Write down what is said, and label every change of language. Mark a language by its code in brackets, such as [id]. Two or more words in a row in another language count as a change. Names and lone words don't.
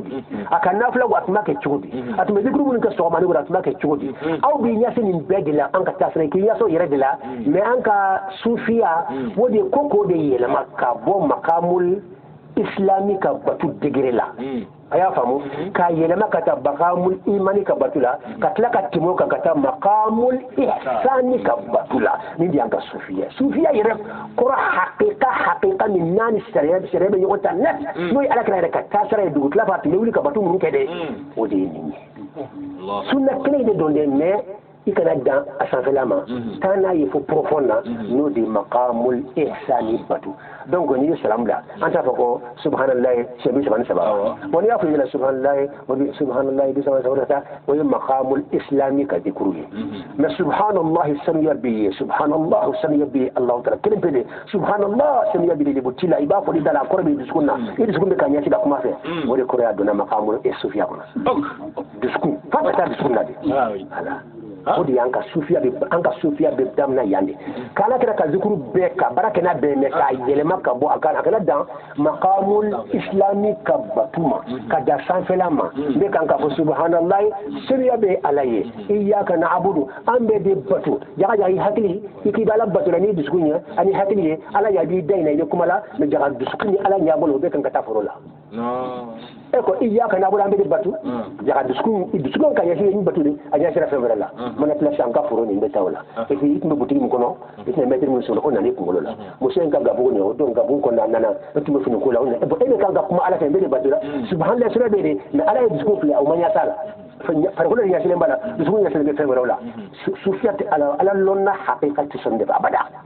[bm] di a ka nafila a tun b'a kɛ cogo di a tun bɛ zikuru minnu kɛ sɔgɔmani wula a tun b'a kɛ cogo di aw b'i ɲɛsin nin bɛɛ de la an ka taasira k'i ɲɛsin o yɛrɛ de la mais an ka sufiya o de ko k'o de yɛlɛma ka bɔ [ar] مقام الإسلامي [bm] ka batu degere la a y'a faamu k'a yɛlɛma ka taa [ar] مقام الإيماني [bm] ka batu la ka tila ka tɛmɛ o kan ka taa [ar] مقام الإحساني [bm] ka batu la nin de y'an ka sufiya sufiya yɛrɛ kɔrɔ hakika min n'a ni sariya bɛ ɲɔgɔn ta net n'o ye alakira yɛrɛ ka taasira ye dugu tila fɛ a tun bɛ wuli ka batu minnu kɛ dɛ o de ye nin ye sunna kelen de don dɛ mais i kana dan a sanfɛla ma taa n'a ye fo profond na n'o de ye [ar] مقام الإحساني [bm] batu donc n'i ye salamu bila an t'a fɔ ko subhanallahi siɲɛ bi saba ni saba bon n'i y'a fɔ i ɲɛna subhanallahi bi saba ni saba ta o ye [ar] مقام الإسلامي [bm] ka dikuru ye mais subhanallahi sanuya bɛ yen subhanallah sanuya bɛ yen [ar] الله تعالى [bm] kelen pe de subhanallah sanuya bɛ de ci la i b'a fɔ i da la a kɔrɔ bɛ dusukun na i dusukun bɛ ka ɲɛsi ka kuma fɛ o de kɔrɔ y'a donna [ar] مقام الصوفية [bm] kɔnɔ dusukun f'a ka taa dusukun na de voilà o de y'an ka sufiya bɛ daminɛ yan de k'ala kɛra ka zikuru bɛɛ ka baara kɛ n'a bɛɛ mɛn k'a yɛlɛma ka bɔ a kan a kana dan [ar] مقام الإسلامي [bm] ka batu ma ka da sanfɛla ma n bɛ kan k'a fɔ subhanallahi sebiya bɛ ala ye [ar] إياك نعبد [bm] an bɛɛ de batu jaga i hakili i k'i bɛ ala batu la n'i dusukun ye ani hakili ye ala y'a b'i da in na i bɛ kuma la mɛ jaga dusukun ni ala ɲɛ bolo o bɛ kan ka taa foro la e ko [ar] إياك نعبد [bm] an bɛ de batu jaga dusukun ka ɲɛsin ni batu de a ɲɛ sera fɛn wɛrɛ la mana place an ka foro nin bɛ taa o la [fr] et puis [bm] i tun bɛ butigi min kɔnɔ i tun bɛ mɛtiri min sɔrɔ o nana i kunkolo la muso in ka gabugu nin o don gabugu kɔnɔ a nana e tun bɛ fini ko la e de kan ka kuma ala fɛ n bɛ de batu la subhanallah sira bɛ de mais ala ye dusukun filɛ o ma ɲɛ t'a la farikolo de ɲɛsinnen b'a la dusukun ɲɛsinnen bɛ fɛn wɛrɛw la sufiya tɛ ala lɔnna hakika tɛ sɔn de fɛ abada